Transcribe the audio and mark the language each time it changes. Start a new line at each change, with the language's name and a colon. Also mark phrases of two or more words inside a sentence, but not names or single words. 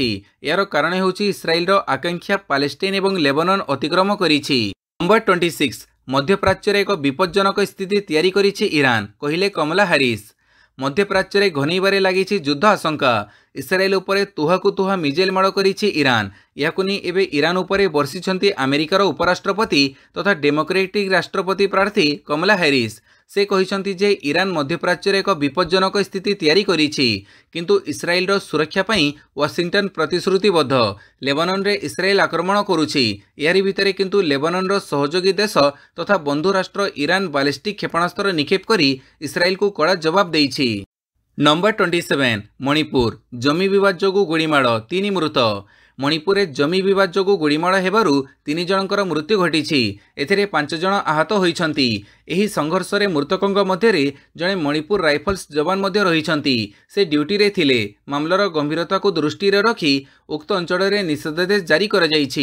Odia: ଯାର କାରଣ ହେଉଛି ଇସ୍ରାଏଲ ର ଆକାଂକ୍ଷା ପାଲେଷ୍ଟାଇନ ଏବଂ ଲେବନନ ଅତିକ୍ରମ କରିଛି। ନମ୍ବର 26 ମଧ୍ୟପ୍ରାଚ୍ୟ ରେ ଏକ ବିପଜ୍ଜନକ ସ୍ଥିତି ତିଆରି କରିଛି ଇରାନ, କହିଲେ କମଳା ହାରିସ। ମଧ୍ୟପ୍ରାଚ୍ୟ ରେ ଘନେଇବାରେ ଲାଗିଛି ଯୁଦ୍ଧ ଆଶଙ୍କା। ଇସ୍ରାଏଲ ଉପରେ ତୁହାକୁ ତୁହା ମିଜେଲ ମାଡ଼ କରିଛି ଇରାନ। ଯାକୁ ନେଇ ଏବେ ଇରାନ ଉପରେ ବର୍ଷିଛନ୍ତି ଆମେରିକାର ଉପରାଷ୍ଟ୍ରପତି ତଥା ଡେମୋକ୍ରେଟିକ ରାଷ୍ଟ୍ରପତି ପ୍ରାର୍ଥୀ କମଳା ହାରିସ। ସେ କହିଛନ୍ତି ଯେ ଇରାନ ମଧ୍ୟପ୍ରାଚ୍ୟ ରେ ଏକ ବିପଜ୍ଜନକ ସ୍ଥିତି ତିଆରି କରିଛି କିନ୍ତୁ ଇସ୍ରାଏଲ ର ସୁରକ୍ଷା ପାଇଁ ୱାଶିଂଟନ ପ୍ରତିଶ୍ରୁତିବଦ୍ଧ। ଲେବନନ ରେ ଇସ୍ରାଏଲ ଆକ୍ରମଣ କରୁଛି, ଯାରି ଭିତରେ କିନ୍ତୁ ଲେବନନ ର ସହଯୋଗୀ ଦେଶ ତଥା ବନ୍ଧୁ ରାଷ୍ଟ୍ର ଇରାନ ବାଲିଷ୍ଟିକ କ୍ଷେପଣାସ୍ତ୍ର ନିକ୍ଷେପ କରି ଇସ୍ରାଏଲ କୁ କଡ଼ା ଜବାବ ଦେଇଛି। ନମ୍ବର 27 ମଣିପୁର ଜମି ବିବାଦ ଯୋଗୁ ଗୁଳିମାଡ଼, 3 ମୃତ। ମଣିପୁର ରେ ଜମି ବିବାଦ ଯୋଗୁ ଗୁଳିମାଡ଼ ହେବାରୁ 3 ଜଣଙ୍କର ମୃତ୍ୟୁ ଘଟିଛି। ଏଥିରେ 5 ଜଣ ଆହତ ହୋଇଛନ୍ତି। ଏହି ସଂଘର୍ଷ ରେ ମୃତକଙ୍କ ମଧ୍ୟରେ ଜଣେ ମଣିପୁର ରାଇଫଲ୍ସ ଯବାନ ମଧ୍ୟ ରହିଛନ୍ତି। ସେ ଡ୍ୟୁଟି ରେ ଥିଲେ। ମାମଲାର ଗମ୍ଭୀରତା କୁ ଦୃଷ୍ଟି ରେ ରଖି ଉକ୍ତ ଅଞ୍ଚଳ ରେ ନିଷେଧାଦେଶ ଜାରି କରାଯାଇଛି।